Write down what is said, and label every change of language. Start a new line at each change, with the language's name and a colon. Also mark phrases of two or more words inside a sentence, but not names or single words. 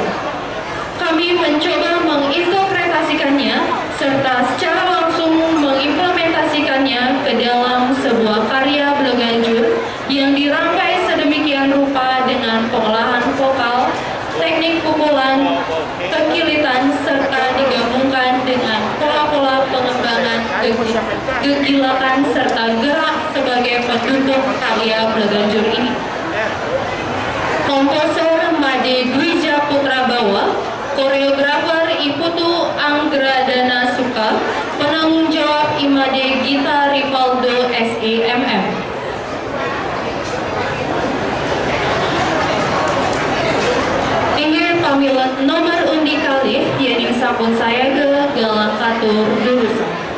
Indonesian: Kami mencoba menginterpretasikannya serta secara langsung mengimplementasikannya ke dalam sebuah karya Bleganjur yang dirangkai sedemikian rupa dengan pengolahan vokal, teknik pukulan, kekilitan, serta digabungkan dengan pola-pola pengembangan kegilakan serta gerak sebagai pendukung karya Bleganjur ini. Komposer Made Dwija Putra Bawa, koreografer Iputu Anggradana Suka, penanggung jawab Imade Gita Rivaldo SEMM.
Balinese: Inggih pamilat nomor undi kalih yang sampun saya galang katur jurusan.